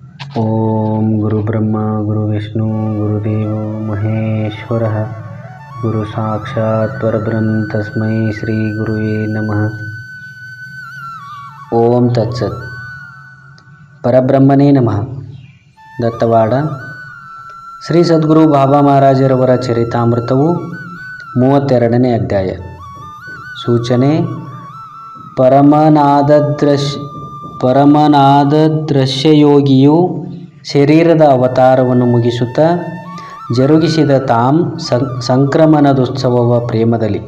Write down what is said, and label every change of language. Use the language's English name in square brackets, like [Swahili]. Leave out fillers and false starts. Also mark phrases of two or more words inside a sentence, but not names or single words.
[Sanskrit] ಓಂ ಗುರುಬ್ರಹ್ಮ ಗುರುವಿಷ್ಣು ಗುರುದೇವೋ ಮಹೇಶ್ವರಃ ಗುರು ಸಾಕ್ಷಾತ್ ಪರಬ್ರಹ್ಮ ತಸ್ಮೈ ಶ್ರೀ ಗುರುವೇ ನಮಃ. ಓಂ ತತ್ಸತ್. ಪರಬ್ರಹ್ಮನೇ ನಮಃ. [Kannada] ದತ್ತವಾಡ ಶ್ರೀ ಸದ್ಗುರು ಬಾಬಾ ಮಹಾರಾಜರವರ ಚರಿತಾಮೃತವು 32ನೇ ಅಧ್ಯಾಯ. ಸೂಚನೆ: ಪರಮನಾದ ದೃಶ್ಯಯೋಗಿಯು ಶರೀರದ ಅವತಾರವನ್ನು ಮುಗಿಸುತ್ತಾ ಜರುಗಿಸಿದ ತಾಂ ಸಂಕ್ರಮಣದೋತ್ಸವವ ಪ್ರೇಮದಲ್ಲಿ.